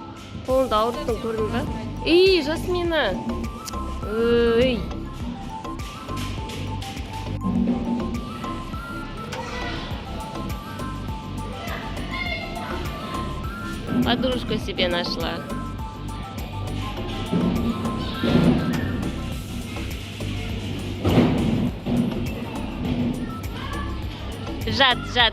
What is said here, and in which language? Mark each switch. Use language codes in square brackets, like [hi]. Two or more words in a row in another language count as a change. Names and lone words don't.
[kk] Қолыңды ауырттың, көрдің бе? Эй, Жасмина. Эй. [ru] Подружку себе нашла. [kk] Жат.